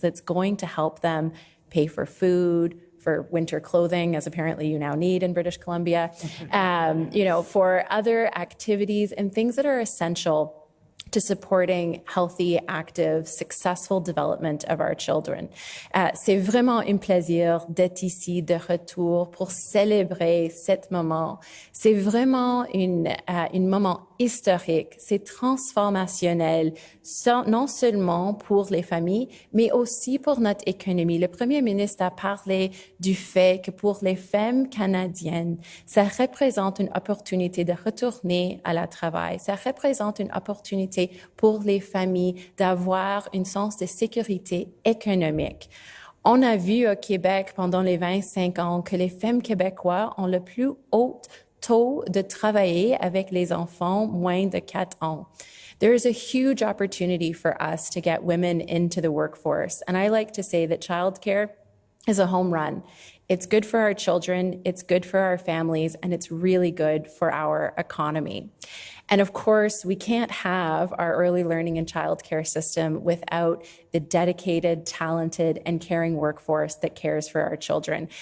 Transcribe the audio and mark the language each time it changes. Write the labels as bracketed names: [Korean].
[English] That's going to help them pay for food, for winter clothing, as apparently you now need in British Columbia, for other activities and things that are essential to supporting healthy, active, successful development of our children. [French] C'est vraiment un plaisir d'être ici de retour pour célébrer cet moment. C'est vraiment un moment historique, c'est transformationnel, non seulement pour les familles, mais aussi pour notre économie. Le Premier ministre a parlé du fait que pour les femmes canadiennes, ça représente une opportunité de retourner à la travail. Ça représente une opportunité pour les familles d'avoir un sens de sécurité économique. On a vu au Québec pendant les 25 ans que les femmes québécoises ont le plus haut taux de travailler avec les enfants moins de 4 ans. [English] There is a huge opportunity for us to get women into the workforce. And I like to say that childcare is a home run. It's good for our children, it's good for our families, and it's really good for our economy. And of course, we can't have our early learning and childcare system without the dedicated, talented, and caring workforce that cares for our children.